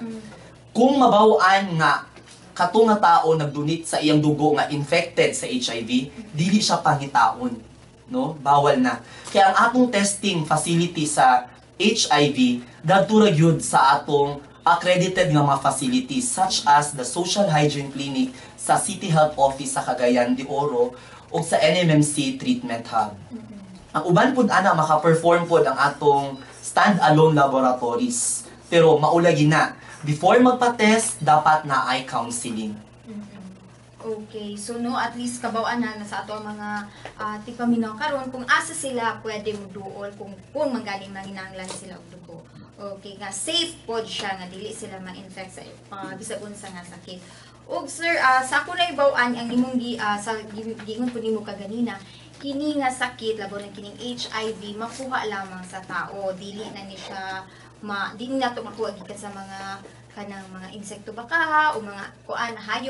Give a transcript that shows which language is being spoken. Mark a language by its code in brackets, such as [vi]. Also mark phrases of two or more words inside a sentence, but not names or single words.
[ceb] Kung mabaw-an nga kato nga tao nag-donate sa iyang dugo nga infected sa HIV, dili siya pangitaon, no? Bawal na. Kaya ang atong testing facility sa HIV dadto ra gyud sa atong accredited nga mga facilities [en] such as the [ceb] Social Hygiene Clinic sa City Health Office sa Cagayan de Oro o sa NMMC Treatment Hub. Ang uban pud ana maka-perform pud ang atong [en] stand-alone laboratories. [ceb] Pero maulagi na, before magpa-test, dapat na ay counseling. Okay, so no, [en] at least [ceb] kabaw-an na sa ato ang mga tipaminaw karon kung asa sila pwede mo duol kung manggaling manginanglan sila og dugo. Okay, nga safe pod siya nga dili sila ma-infect sa bisag unsa nga sakit. Og sir, sa ako na ibaw-an ang imong sa giingon pud nimo kaganina, kini nga sakit labo na kining HIV makuha lamang sa tao, dili na ni siya dili na to makuha gikan sa mga kanang mga insekto baka o mga kuan hayop.